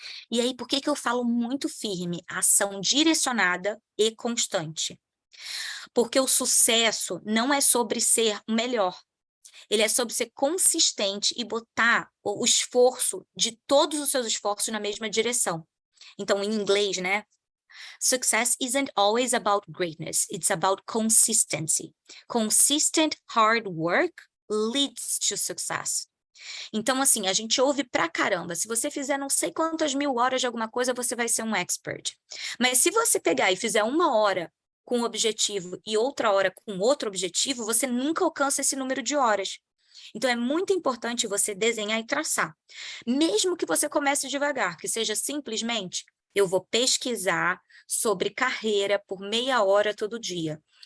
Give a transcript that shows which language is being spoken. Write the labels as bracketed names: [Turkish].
[Portuguese] E aí, por que eu falo muito firme? Ação direcionada e constante. Porque o sucesso não é sobre ser o melhor. Ele é sobre ser consistente e botar o esforço de todos os seus esforços na mesma direção. Então, em inglês, né? [English] Success isn't always about greatness. It's about consistency. Consistent hard work leads to success. [Portuguese] Então, assim, a gente ouve pra caramba. Se você fizer não sei quantas 1000 horas de alguma coisa, você vai ser um expert. Mas se você pegar e fizer 1 hora com um objetivo e outra hora com outro objetivo, você nunca alcança esse número de horas. Então, é muito importante você desenhar e traçar. Mesmo que você comece devagar, que seja simplesmente, eu vou pesquisar sobre carreira por meia hora todo dia.